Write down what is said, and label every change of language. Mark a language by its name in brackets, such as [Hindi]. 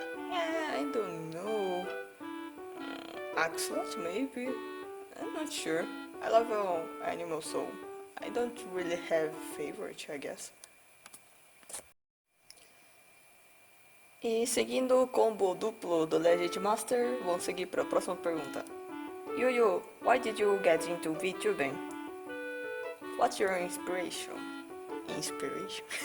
[English] Yeah, I don't know. Axolot, maybe. I'm not sure. I love all animals, so I don't really have favorite, I guess. [Portuguese] E seguindo o combo duplo do Legend Master, vamos seguir para a próxima pergunta. [English] Yuyu, why did you get into VTubing? What's your inspiration? Inspiration?